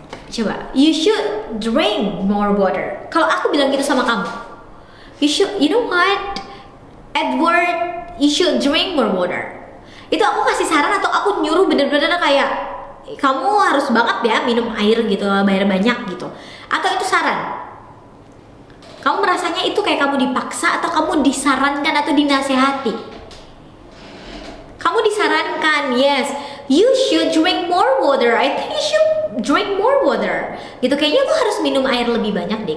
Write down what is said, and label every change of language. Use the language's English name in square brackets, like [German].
[English] Coba, you should drink more water. [Indonesian] Kalau aku bilang gitu sama kamu, [English] you know what? Edward, you should drink more water. [Indonesian] Itu aku kasih saran atau aku nyuruh bener-bener kayak kamu harus banget ya minum air gitu, bayar banyak gitu. Atau itu saran? Kamu merasanya itu kayak kamu dipaksa atau kamu disarankan atau dinasehati? Kamu disarankan, yes. [English] You should drink more water. I think you should drink more water. [Indonesian] Gitu, kayaknya lu harus minum air lebih banyak deh.